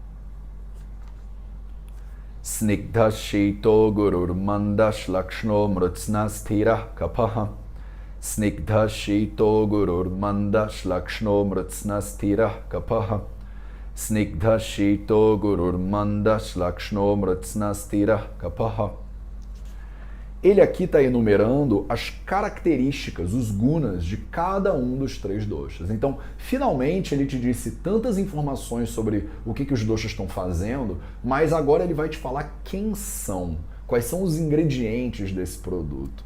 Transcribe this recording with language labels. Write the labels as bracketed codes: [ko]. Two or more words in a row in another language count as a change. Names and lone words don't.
[sa] स्निग्धः शीतो गुरुर्मन्दः श्लक्ष्णो मृत्स्नः स्थिरः कफः स्निग्धः शीतो गुरुर्मन्दः श्लक्ष्णो मृत्स्नः स्थिरः कफः स्निग्धः शीतो गुरुर्मन्दः श्लक्ष्णो मृत्स्नः स्थिरः कफः. [pt] Ele aqui está enumerando as características, os gunas de cada um dos 3 doshas. Então, finalmente, ele te disse tantas informações sobre o que os doshas estão fazendo, mas agora ele vai te falar quem são, quais são os ingredientes desse produto.